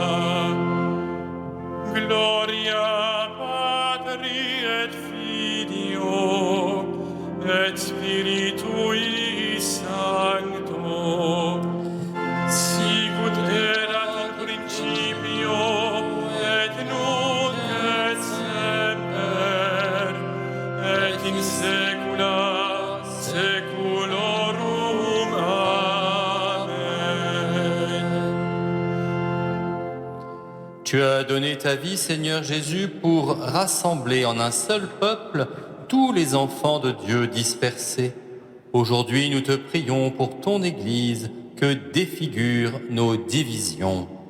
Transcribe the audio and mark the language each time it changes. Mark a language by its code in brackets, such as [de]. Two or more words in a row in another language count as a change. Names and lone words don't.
[la] Gloria Patri et Filio et Spiritui Sancto, sicut erat in principio et nunc et semper et in saecula saeculorum. Amen. [fr] Tu as donné ta vie, Seigneur Jésus, pour rassembler en un seul peuple tous les enfants de Dieu dispersés. Aujourd'hui, nous te prions pour ton Église, que défigurent nos divisions.